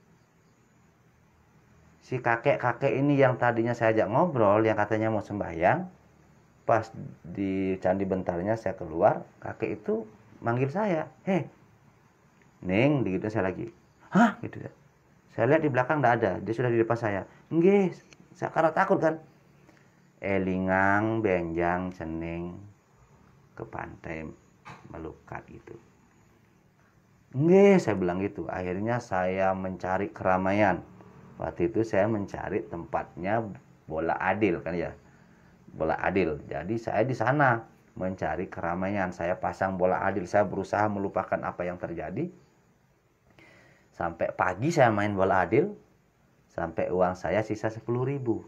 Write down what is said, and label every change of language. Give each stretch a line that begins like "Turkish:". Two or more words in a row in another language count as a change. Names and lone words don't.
Indonesian: Si kakek-kakek ini yang tadinya saya ajak ngobrol, yang katanya mau sembahyang, pas di Candi Bentarnya saya keluar, kakek itu manggil saya, hei, Ning, begitu saya lagi. Hah? Gitu ya. Saya lihat di belakang tidak ada, dia sudah di depan saya. Nggih, saya karena takut kan.
Balinese: Elingang benjang cening ke pantai melukat gitu.
Indonesian: Nggih, saya bilang gitu. Akhirnya saya mencari keramaian. Waktu itu saya mencari tempatnya bola adil kan ya. Bola adil. Jadi saya di sana mencari keramaian. Saya pasang bola adil, saya berusaha melupakan apa yang terjadi. Sampai pagi saya main bola adil, sampai uang saya sisa 10.000.